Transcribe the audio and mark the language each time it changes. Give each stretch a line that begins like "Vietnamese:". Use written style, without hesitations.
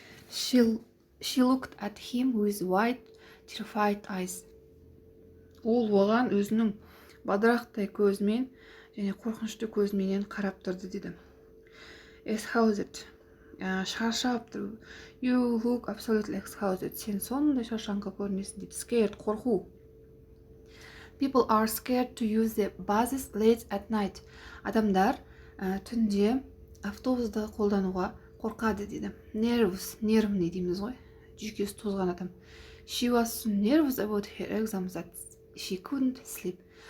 English: She looked at him with wide, terrified eyes.
Kazakh: Ол оған өзінің бадырақтай көзімен және қорқынышты көзіменен қарап тұрды дейді. Exhausted, шаршап тұр.
English: You look absolutely exhausted.
Kazakh: Сен сондай шаршаңқы көрінесің дейді. Scared, қорқу.
English: People are scared to use the buses late at night.
Kazakh: Адамдар түнде автобусты қолдануға қорқады дейді. Nervous, нервный дейміз ғой. Жүйкесі тозған адам.
English: She was so nervous about her exams that she couldn't sleep.